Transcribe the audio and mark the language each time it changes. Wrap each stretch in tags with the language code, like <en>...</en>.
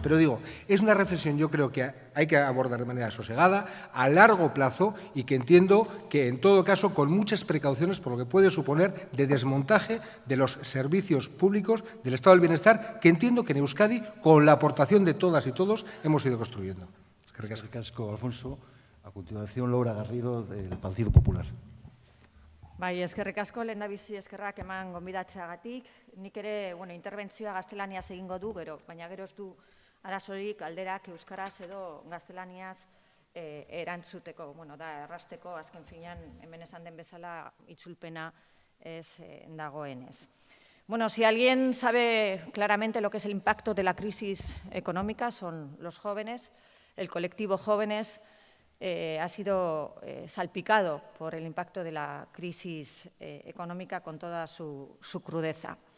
<es>Pero digo, es una reflexión, yo creo que hay que abordar de manera sosegada, a largo plazo, y que entiendo que, en todo caso, con muchas precauciones por lo que puede suponer de desmontaje de los servicios públicos del estado del bienestar, que entiendo que en Euskadi, con la aportación de todas y todos, hemos ido construyendo.</es> <eu>Eskerrik asko, Alfonso.</eu> <es>A continuación, Laura Garrido, del Partido Popular.</es> <eu>Bai, eskerrik asko, lehendabizi eskerrak eman gonbidatzeagatik. Nik ere, interbentzioa gaztelaniaz egingo du, baina gero ez du arazorik galderak euskaraz edo gaztelaniaz erantzuteko, da errasteko, azken finean, hemen esan den bezala, itzulpena ez dagoenez.</eu> <es>Si alguien sabe claramente lo que es el impacto de la crisis económica, son los jóvenes. El colectivo jóvenes ha sido salpicado por el impacto de la crisis económica con toda su crudeza.</es>